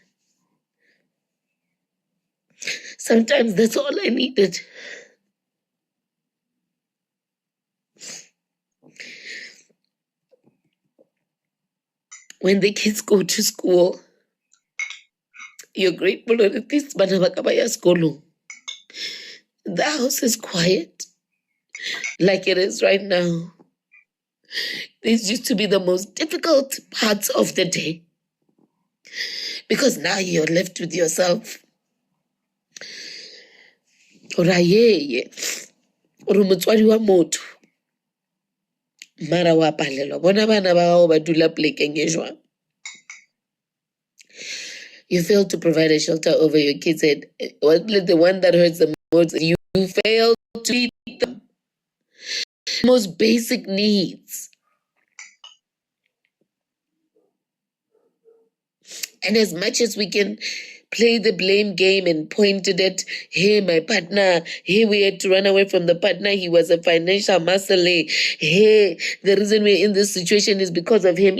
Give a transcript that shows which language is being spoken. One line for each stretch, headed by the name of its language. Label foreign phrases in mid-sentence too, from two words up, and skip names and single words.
English: Sometimes that's all I needed. When the kids go to school, you're grateful that at least
Northern Sotho: bana ba ka ba ya sekolong.
English: The house is quiet, like it is right now. These used to be the most difficult parts of the day, because now you're left with yourself.
Northern Sotho: Ora ye ore motswadi wa motho mara wa palelwa bona bana ba gago ba dula plekeng e jwang.
English: You failed to provide a shelter over your kids' head. The one that hurts the most, you failed to meet the most basic needs. And as much as we can play the blame game and point it at, hey, my partner, hey, we had to run away from the partner, he was a financial muscle, hey, the reason we're in this situation is because of him.